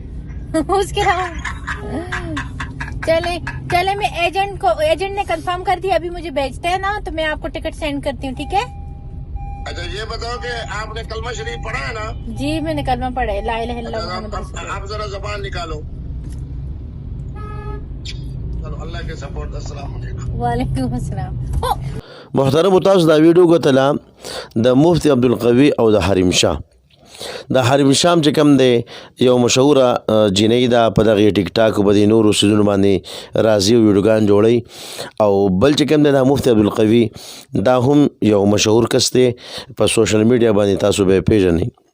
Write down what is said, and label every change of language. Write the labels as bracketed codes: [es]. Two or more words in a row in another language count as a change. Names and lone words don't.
[ur] اس کے علاوہ چلے میں ایجنٹ نے کنفرم کر دیا، ابھی مجھے بھیجتے ہیں نا تو میں آپ کو ٹکٹ سینڈ کرتی ہوں، ٹھیک ہے. اچھا یہ بتاؤ کہ آپ نے کلمہ شریف پڑھا ہے نا؟ جی میں نے کلمہ پڑھا ہے، [ar] لا الہ الا اللہ محمد رسول اللہ. [ur] آپ ذرا زبان نکالو. چلو اللہ کے سپورٹ. [ar] السلام علیکم. وعلیکم السلام. [ps] محترم تاسو دا ویډیو کتله د مفتی عبدالقوي او د حارم شاه. د حارم شاه چې کوم دی یو مشهوره جینۍ ده، په دغه ټیک ټاک په دې نورو سیزونو باندې راځي او ویډیوګان جوړوي. او بل چې کوم دی د مفتی عبدالقوي دا هم یو مشهور کس دی په [en] social media [ps] باندې، تاسو به یې پیژنئ.